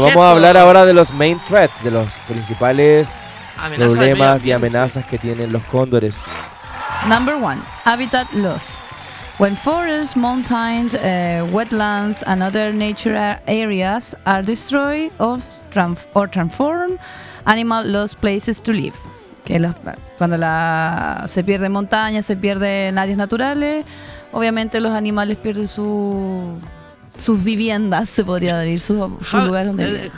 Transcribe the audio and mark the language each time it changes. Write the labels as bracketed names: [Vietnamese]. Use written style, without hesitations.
[Spanish] vamos a hablar ahora de los [English] main threats, [Spanish] de los principales problemas y amenazas que tienen los cóndores. [English] Number one, habitat loss. When forests, mountains, wetlands, and other natural areas are destroyed or transformed, animals lose places to live. [Spanish] Que cuando se pierde montaña, se pierden áreas naturales, obviamente los animales pierden sus viviendas, se podría decir, su lugar donde viven.